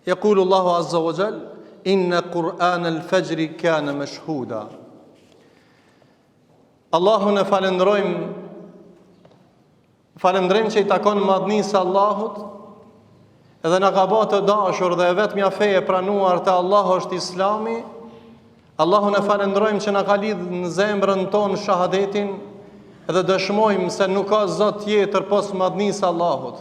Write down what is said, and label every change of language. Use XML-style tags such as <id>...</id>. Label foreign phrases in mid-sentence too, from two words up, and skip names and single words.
<ar>يقول الله عز وجل إن قرآن الفجر كان مشهودا.</ar> <sq>Allahun e falendrojmë që i takon madhnisë Allahut, edhe na ka bërë të dashur dhe vetmja fe e pranuar te Allahu është Islami. Allahun e falendrojmë që na ka lidhur në zemrën tonë shahadetin dhe dëshmojmë se nuk ka zot tjetër pos madhnisë Allahut.</sq>